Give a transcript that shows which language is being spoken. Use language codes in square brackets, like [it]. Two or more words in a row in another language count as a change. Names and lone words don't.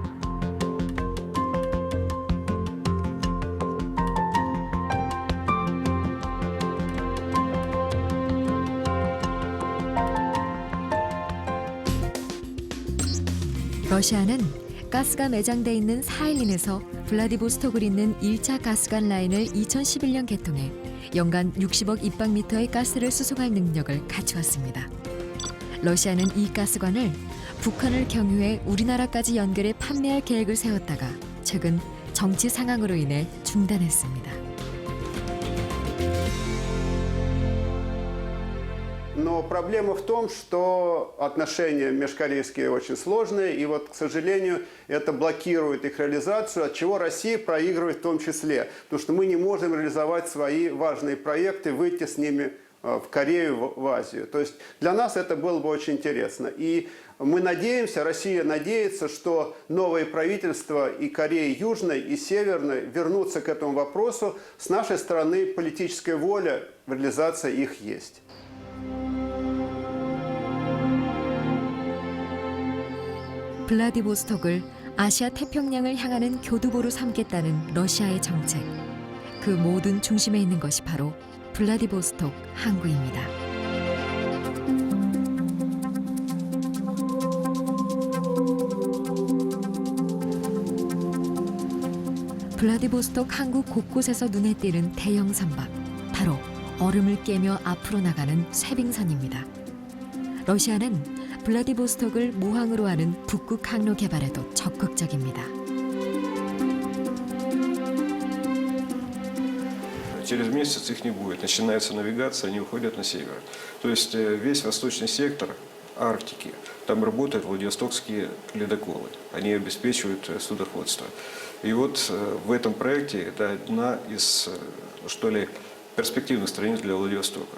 [ko] 러시아는 가스가 매장돼 있는 사일린에서 블라디보스톡을 잇는 1차 가스관 라인을 2011년 개통해 연간 60억 입방미터의 가스를 수송할 능력을 갖추었습니다. 러시아는 이 가스관을 북한을 경유해 우리나라까지 연결해 판매할 계획을 세웠다가 최근 정치 상황으로 인해 중단했습니다. [ru] Но проблема в том, что отношения межкорейские очень сложные, и вот, к сожалению, это блокирует их реализацию, от чего Россия проигрывает в том числе, потому что мы не можем реализовать свои важные проекты, выйти с ними в Корею, в Азию. То есть для нас это было бы очень интересно. И мы надеемся, Россия надеется, что новые правительства и Кореи Южной, и Северной вернутся к этому вопросу. С нашей стороны политическая воля в реализации их есть. [ko] 블라디보스톡을 아시아 태평양을 향하는 교두보로 삼겠다는 러시아의 정책. 그 모든 중심에 있는 것이 바로 블라디보스톡 항구입니다. 블라디보스톡 항구 곳곳에서 눈에 띄는 대형 선박, 바로 얼음을 깨며 앞으로 나가는 쇄빙선입니다. 러시아는 블라디보스톡을 모항으로 하는 북극 항로 개발에도 적극적입니다. [ru] Через месяц их не будет. Начинается навигация, они уходят на север. То есть весь восточный сектор Арктики, там работают владивостокские ледоколы. Они обеспечивают судоходство. И вот в этом проекте это одна из, что ли, перспективных страниц для Владивостока.